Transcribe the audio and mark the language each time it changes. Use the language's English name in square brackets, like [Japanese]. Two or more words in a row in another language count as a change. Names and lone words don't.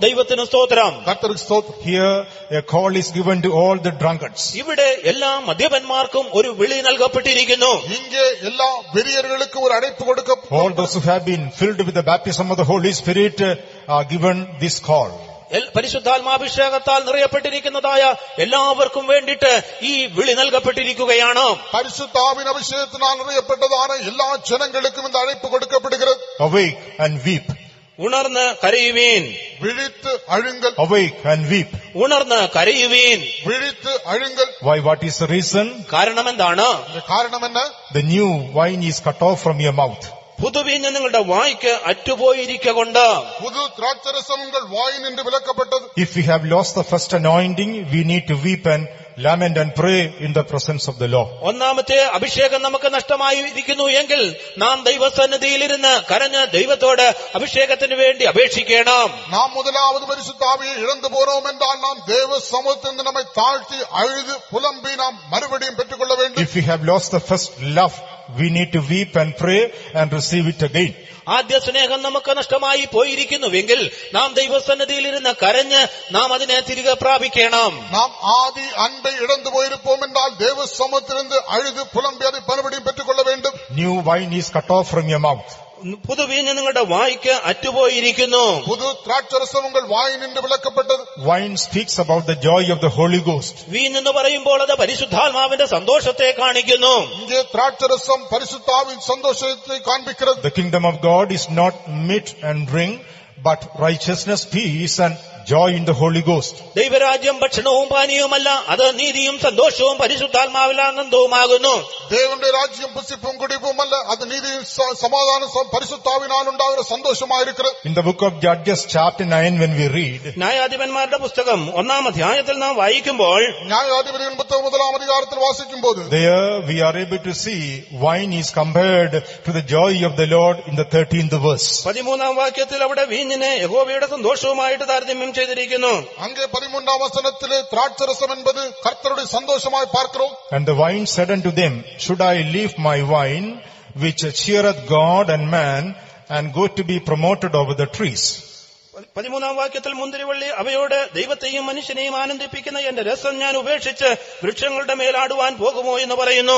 [Malayalam] ദൈവത്തിന് സ്തോത്രം. [Tamil] கர்த்தருக்கு ஸ்தோத்திரம். [English] Here a call is given to all the drunkards. [Malayalam] ഇവിടെ എല്ലാ മദ്യപന്മാർക്കും ഒരു വിളി നൽകപ്പെട്ടിരിക്കുന്നു. [Tamil] இங்கே எல்லா வெறியர்களுக்கும் ஒரு அழைப்பு கொடுக்க, [English] All those who have been filled with the baptism of the Holy Spirit are given this call. [Malayalam] പരിശുദ്ധാത്മാഭിഷേകത്താൽ നിറയപ്പെട്ടിരിക്കുന്നതായ എല്ലാവർക്കും വേണ്ടിയിട്ട് ഈ വിളി നൽകപ്പെട്ടിരിക്കുകയാണ്. [Tamil] பரிசுத்தாவின் அபிஷேகத்தினால் நிறையப்பட்டதான எல்லா ஜனங்களுக்கும் இந்த அழைப்பு கொடுக்கப்படுகிறது. [English] Awake and weep. [Malayalam] ഉണർന്ന് കരയുവീൻ. [Tamil] விழித்து அழுங்கள். [English] Awake and weep. [Malayalam] ഉണർന്ന് കരയുവീൻ. [Tamil] விழித்து அழுங்கள். [English] Why? What is the reason? [Malayalam] കാരണം എന്താണ്? [Tamil] காரணம் என்ன? [English] The new wine is cut off from your mouth. [Malayalam] പുതുവീഞ്ഞ് നിങ്ങളുടെ വായ്ക്ക് അറ്റുപോയിരിക്കൊണ്ട്. [Tamil] புது திராட்சரசம் உங்கள் வாய் நின்று விலக்கப்பட்டது. [English] If we have lost the first anointing, we need to weep and lament and pray in the presence of the Lord. [Malayalam] ഒന്നാമത്തെ അഭിഷേകം നമുക്ക് നഷ്ടമായി ഇരിക്കുന്നു എങ്കിൽ നാം ദൈവസന്നിധിയിലിരുന്ന് കരഞ്ഞ് ദൈവത്തോട് അഭിഷേകത്തിന് വേണ്ടി അപേക്ഷിക്കണം. [Tamil] நாம் முதலாவது பரிசுத்தாவியை இழந்து போறோம் என்றால் நாம் தேவ சமூகத்திலிருந்து நம்மை தாழ்த்தி அழுது புலம்பி நாம் மறுபடியும் பெற்றுக்கொள்ள வேண்டும். [English] If we have lost the first love, we need to weep and pray and receive it again. [Malayalam] ആദ്യ സ്നേഹം നമുക്ക് നഷ്ടമായി പോയിരിക്കുന്നുവെങ്കിൽ നാം ദൈവസന്നിധിയിലിരുന്ന് കരഞ്ഞ് നാം അതിനെ തിരികെ പ്രാപിക്കണം. [Tamil] நாம் ஆதி அன்பை இழந்து போயிருப்போம் என்றால் தேவ சமூகத்திலிருந்து அழுது புலம்பி அதை மறுபடியும் பெற்றுக்கொள்ள வேண்டும். [English] New wine is cut off from your mouth. [Malayalam] പുതുവീഞ്ഞ് നിങ്ങളുടെ വായ്ക്ക് അറ്റുപോയിരിക്കുന്നു. [Tamil] புது திராட்சரசம் உங்கள் வாய் நின்று விலக்கப்பட்டது. [English] Wine speaks about the joy of the Holy Ghost. [Malayalam] വീഞ്ഞെന്ന് പറയുമ്പോൾ അത് പരിശുദ്ധാത്മാവിന്റെ സന്തോഷത്തെ കാണിക്കുന്നു. [Tamil] இங்கே திராட்சரசம் பரிசுத்தாவின் சந்தோஷத்தை காண்பிக்கிறது. [English] The kingdom of God is not meat and drink, but righteousness, peace and joy in the Holy Ghost. [Malayalam] ദൈവരാജ്യം ഭക്ഷണവും പാനീയവുമല്ല, അത് നീതിയും സന്തോഷവും പരിശുദ്ധാത്മാവിൽ ആനന്ദവുമാകുന്നു. [Tamil] தேவனுடைய ராஜ்யம் புசிப்பும் குடிப்பும் அல்ல, அது நீதியும் சமாதானம் பரிசுத்தாவினால் உண்டாகிற சந்தோஷமாயிருக்கிறது. [English] In the book of Judges chapter 9, when we read, [Malayalam] ന്യായാധിപന്മാരുടെ പുസ്തകം 1-ാം അധ്യായത്തിൽ നാം വായിക്കുമ്പോൾ [Tamil] நியாயாதிபதிகளின் புத்தகம் 1-ஆம் அதிகாரத்தில் வாசிக்கும் போது [English] there we are able to see wine is compared to the joy of the Lord in the 13th verse. [Malayalam] 13-ാം വാക്യത്തിൽ അവിടെ വീഞ്ഞിനെ യഹോവയുടെ സന്തോഷവുമായിട്ട് താരതമ്യം ചെയ്തിരിക്കുന്നു. [Tamil] அங்கே 13-ஆம் வசனத்திலே திராட்சரசம் என்பது கர்த்தருடைய சந்தோஷமாய் பார்க்கிறோம். [English] And the wine said unto them, should I leave my wine, which cheereth God and man, and go to be promoted over the trees? [Malayalam] 13-ാം വാക്യത്തിൽ മുന്തിരിവള്ളി അവയോട് ദൈവത്തെയും മനുഷ്യനെയും ആനന്ദിപ്പിക്കുന്ന എന്റെ രസം ഞാൻ ഉപേക്ഷിച്ച് വൃക്ഷങ്ങളുടെ മേലാടുവാൻ പോകുമോ എന്ന് പറയുന്നു.